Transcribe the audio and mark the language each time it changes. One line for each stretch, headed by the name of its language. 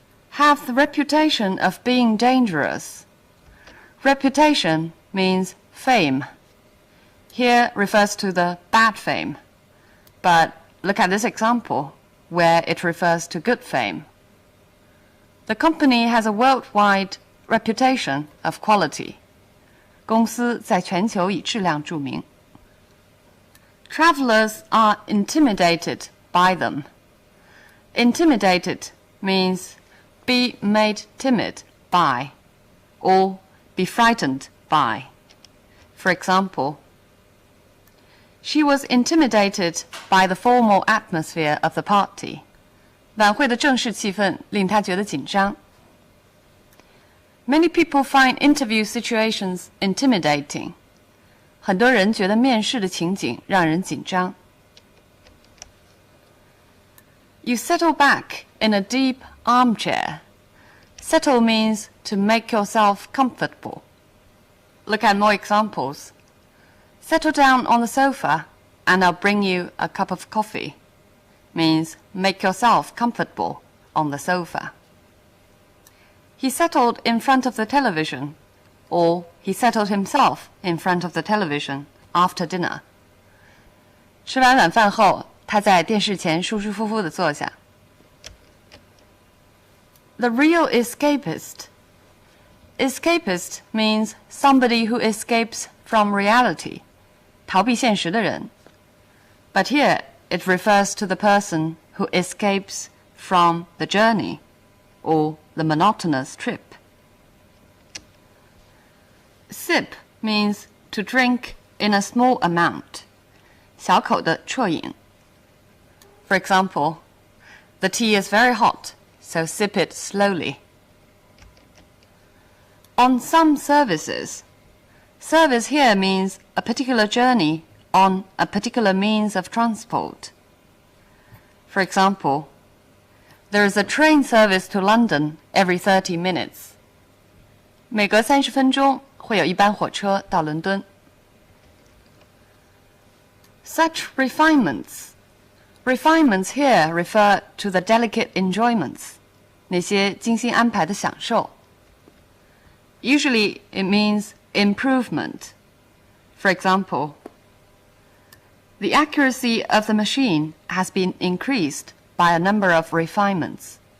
English: Have the reputation of being dangerous. Reputation means fame. Here refers to the bad fame. But look at this example, where it refers to good fame. The company has a worldwide reputation of quality.
Chinese: 公司在全球以质量著名。
English: Travelers are intimidated by them. Intimidated means be made timid by, or be frightened by. For example, she was intimidated by the formal atmosphere of the party.
Chinese: 晚会的正式气氛令她觉得紧张。
English: Many people find interview situations intimidating.
Chinese: 很多人觉得面试的情景让人紧张。
English: You settle back in a deep armchair. Settle means to make yourself comfortable. Look at more examples. Settle down on the sofa and I'll bring you a cup of coffee. Means make yourself comfortable on the sofa. He settled in front of the television, or he settled himself in front of the television after dinner.
Chinese: 吃完晚饭后，他在电视前舒舒服服地坐下。
English: The real escapist. Escapist means somebody who escapes from reality.
Chinese: 逃避现实的人。
English: But here it refers to the person who escapes from the journey or the monotonous trip. Sip means to drink in a small amount.
Chinese: 小口的啜饮。
English: For example, the tea is very hot, so sip it slowly. on some services. Service here means a particular journey on a particular means of transport. For example, there is a train service to London every 30 minutes.
Chinese: 每隔30分钟会有一班火车到伦敦。
English: Such refinements. Refinements here refer to the delicate enjoyments.
Chinese: 那些精心安排的享受。
English: Usually it means improvement. For example, the accuracy of the machine has been increased by a number of refinements.